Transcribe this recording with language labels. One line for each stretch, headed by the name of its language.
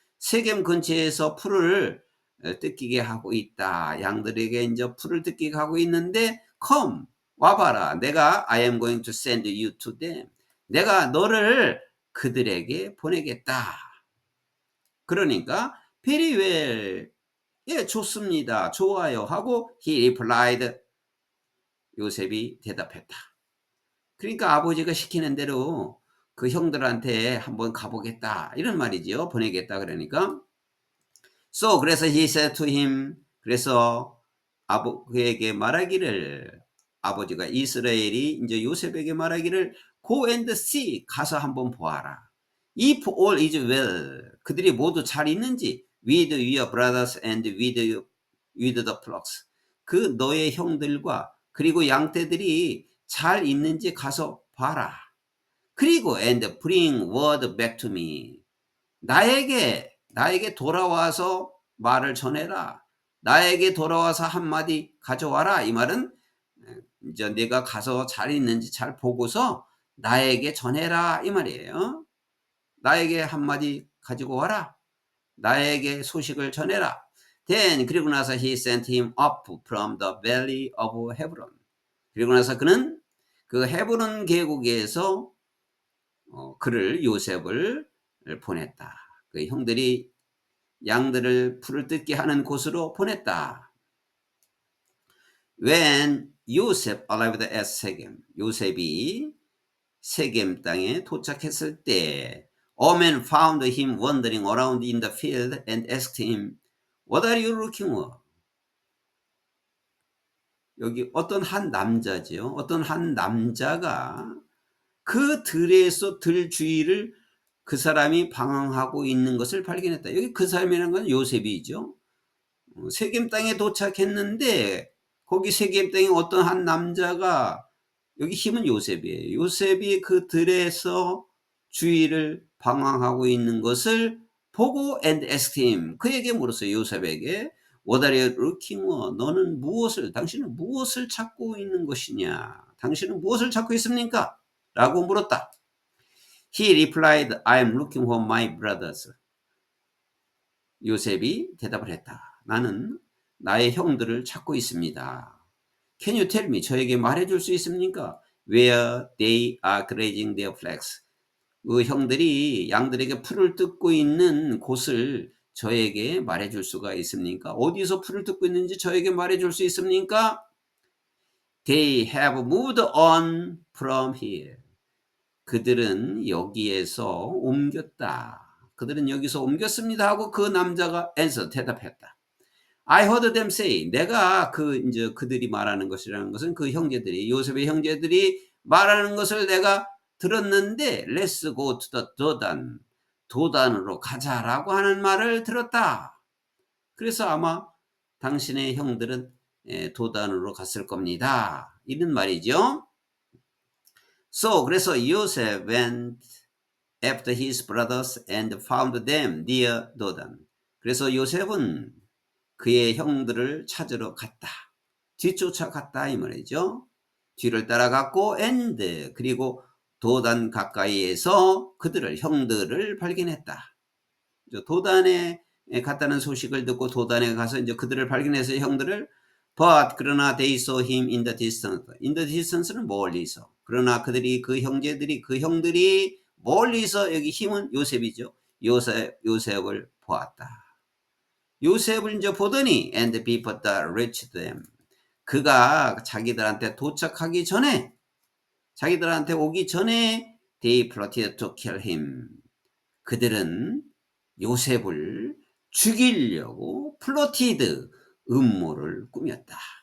Korean: 세겜 근처에서 풀을 뜯기게 하고 있다. 양들에게 이제 풀을 뜯기게 하고 있는데,
English: come,
Korean: 와봐라.
English: I am going to send you to them.
Korean: 내가 너를 그들에게 보내겠다. 그러니까,
English: very well.
Korean: 예, 좋습니다. 좋아요. 하고,
English: he replied.
Korean: 요셉이 대답했다. 그러니까 아버지가 시키는 대로 그 형들한테 한번 가보겠다. 이런 말이죠. 보내겠다. 그러니까.
English: So,
Korean: 그래서
English: he said to him,
Korean: 그래서 그에게 말하기를, 아버지가 이스라엘이 이제 요셉에게 말하기를,
English: go and see,
Korean: 가서 한번 보아라.
English: If all is well,
Korean: 그들이 모두 잘 있는지,
English: with your brothers and with the flocks.
Korean: 그 너의 형들과 그리고 양떼들이 잘 있는지 가서 봐라. 그리고
English: and bring word back to me.
Korean: 나에게 돌아와서 말을 전해라. 나에게 돌아와서 한마디 가져와라. 이 말은 이제 내가 가서 잘 있는지 잘 보고서 나에게 전해라. 이 말이에요. 나에게 한마디 가지고 와라. 나에게 소식을 전해라.
English: Then
Korean: 그리고 나서
English: he sent him up from the valley of Hebron.
Korean: 그리고 나서 그는 그 헤브론 계곡에서 그를 요셉을 보냈다. 그 형들이 양들을 풀을 뜯게 하는 곳으로 보냈다.
English: When Joseph arrived at Shechem,
Korean: 요셉이 세겜 땅에 도착했을 때
English: a man found him wandering around in the field and asked him, What are you looking for?
Korean: 여기 어떤 한 남자죠. 어떤 한 남자가 그 들에서 들 주위를 그 사람이 방황하고 있는 것을 발견했다. 여기 그 사람이라는 건 요셉이죠. 세겜 땅에 도착했는데 거기 세겜 땅에 어떤 한 남자가, 여기 힘은 요셉이에요. 요셉이 그 들에서 주위를 방황하고 있는 것을 보고
English: and asked him,
Korean: 그에게 물었어요. 요셉에게
English: What are you looking for?
Korean: 당신은 무엇을 찾고 있는 것이냐? 당신은 무엇을 찾고 있습니까? 라고 물었다.
English: He replied, I am looking for my brothers.
Korean: 요셉이 대답을 했다. 나는 나의 형들을 찾고 있습니다.
English: Can you tell me?
Korean: 저에게 말해줄 수 있습니까?
English: Where they are grazing their flocks.
Korean: 그 형들이 양들에게 풀을 뜯고 있는 곳을 저에게 말해줄 수가 있습니까? 어디서 풀을 뜯고 있는지 저에게 말해줄 수 있습니까?
English: They have moved on from here.
Korean: 그들은 여기에서 옮겼다. 그들은 여기서 옮겼습니다 하고 그 남자가 대답했다.
English: I heard them say,
Korean: 내가 이제 그들이 말하는 것이라는 것은 그 형제들이, 요셉의 형제들이 말하는 것을 내가 들었는데,
English: Let's go to the
Korean: 도단, 도단으로 가자라고 하는 말을 들었다. 그래서 아마 당신의 형들은 도단으로 갔을 겁니다. 이런 말이죠.
English: So,
Korean: 그래서
English: Joseph went after his brothers and found them near 도단.
Korean: 그래서 요셉은 그의 형들을 찾으러 갔다. 뒤쫓아갔다 이 말이죠. 뒤를 따라갔고
English: and
Korean: 그리고 도단 가까이에서 그들을 형들을 발견했다. 도단에 갔다는 소식을 듣고 도단에 가서 이제 그들을 발견해서 형들을
English: but
Korean: 그러나
English: they saw him in the distance. in the distance는
Korean: 멀리서. 그러나 그들이 그 형제들이 그 형들이 멀리서 여기 힘은 요셉이죠. 요셉을 보았다. 요셉을 이제 보더니
English: and before the reached them.
Korean: 그가 자기들한테 도착하기 전에 자기들한테 오기 전에
English: they plotted to kill him.
Korean: 그들은 요셉을 죽이려고 플로티드 음모를 꾸몄다.